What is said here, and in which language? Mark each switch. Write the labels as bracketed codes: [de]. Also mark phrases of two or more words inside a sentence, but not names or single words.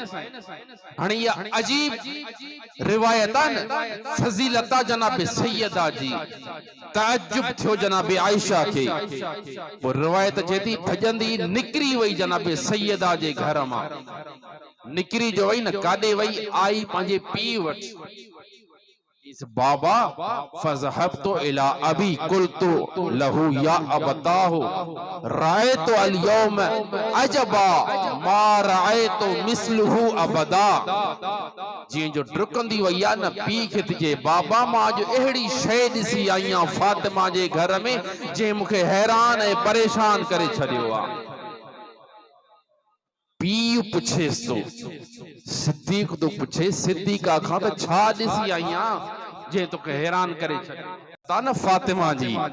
[sd] हाणे इहा अजीब रिवायत आहे न, फज़ीलत जनाब सैयदा जी। ताजुब थियो जनाब आयशा खे। पोइ रिवायत चए थी भजंदी निकिरी वई जनाब सैयदा जे घर मां, निकिरी जो वई न, काॾे वई, आई पंहिंजे पीउ वटि। [ar] بابا فذهبت إلى أبي قلت له يا أبتاه رأيت اليوم عجبا ما رأيت مثله أبدا. [sd] जीअं जो डुकंदी वई आहे न, पीउ खे थी चए बाबा मां अॼु अहिड़ी शइ ॾिसी आई आहियां फातिमा जे घर में जंहिं मूंखे हैरान ऐं परेशान करे छॾियो आहे। पीउ पुछेसि तो, सिद्दीक़ तो पुछे सिद्दीक़ा खां त छा ॾिसी आई आहियां जे तोखे हैरान करे छॾियो ता न फातिमा जी।